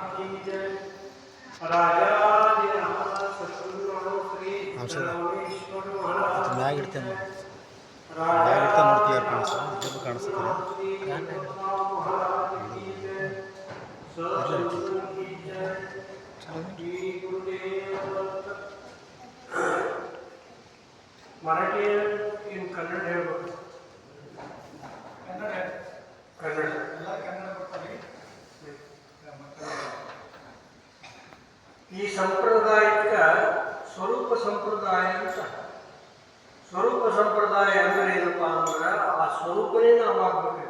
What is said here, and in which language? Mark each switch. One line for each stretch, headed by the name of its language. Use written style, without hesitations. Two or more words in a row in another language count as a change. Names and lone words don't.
Hindi: की जय। राजाधिराज सद्गुरुनाथ श्री रामेश्वर महाराज
Kannada: ಮ್ಯಾಗ
Hindi: की
Kannada: ಇಡ್ತೇನೆ
Hindi: जय।
Kannada: ಮ್ಯಾಗ ಇಡ್ತೇನೆ ನೋಡ್ತೀವಿ ಯಾರು ಕಾಣಿಸ್ತು ಇದು ಕಾಣಿಸ್ತದೆ
Hindi: श्री महाराज की जय। सद्गुरु की जय।
Kannada: श्री गुरुदेव दत्त।
English: Marathi in Kannada
Kannada: ಹೇಳ್ಬೇಕು ಕನ್ನಡ ಈ ಸಂಪ್ರದಾಯಕ್ಕೆ ಸ್ವರೂಪ ಸಂಪ್ರದಾಯ ಅಂತ. ಸ್ವರೂಪ ಸಂಪ್ರದಾಯ ಅಂದ್ರೆ ಏನಪ್ಪ ಅಂದ್ರೆ ಆ ಸ್ವರೂಪನೇ ನಾವು ಆಗ್ಬೇಕು.